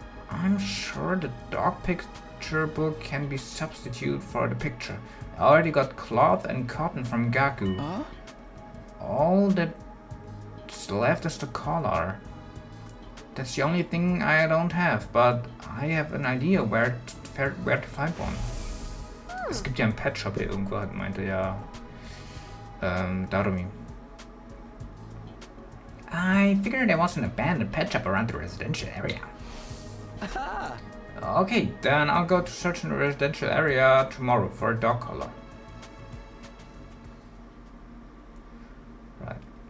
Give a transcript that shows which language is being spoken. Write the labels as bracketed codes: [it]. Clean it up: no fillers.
[en] I'm sure the dog picture book can be substituted for the picture. I already got cloth and cotton from Gaku. All that's left is the collar. That's the only thing I don't have, but I have an idea where to find one. [de] Es gibt ja einen Pet Shop hier irgendwo, meinte ja Darumi. [en] I figured there was an abandoned pet shop around the residential area. Okay, then I'll go to search in the residential area tomorrow for a dog collar. Right.